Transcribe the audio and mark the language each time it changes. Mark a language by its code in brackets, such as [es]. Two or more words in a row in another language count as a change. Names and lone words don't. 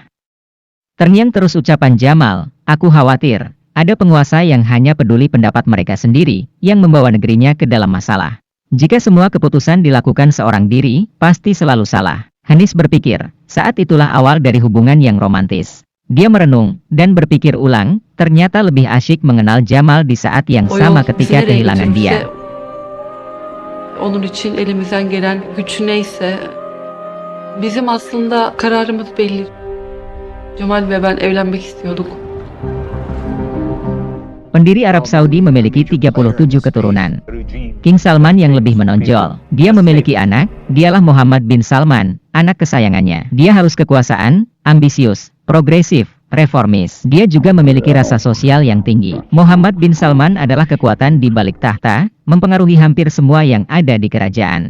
[id] Terngiang terus ucapan Jamal, aku khawatir, ada penguasa yang hanya peduli pendapat mereka sendiri, yang membawa negerinya ke dalam masalah. Jika semua keputusan dilakukan seorang diri, pasti selalu salah. Hanis berpikir, saat itulah awal dari hubungan yang romantis. Dia merenung, dan berpikir ulang, ternyata lebih asyik mengenal Jamal di saat yang sama ketika kehilangan dia. [tr] Onun için elimizden gelen güç neyse, bizim aslında kararımız belli. Cemal ve ben evlenmek istiyorduk. [id] Pendiri Arab Saudi memiliki 37 keturunan. King Salman yang lebih menonjol. Dia memiliki anak, dialah Muhammad bin Salman, anak kesayangannya. Dia haus kekuasaan, ambisius, progresif, reformis. Dia juga memiliki rasa sosial yang tinggi. Muhammad bin Salman adalah kekuatan di balik tahta, mempengaruhi hampir semua yang ada di kerajaan.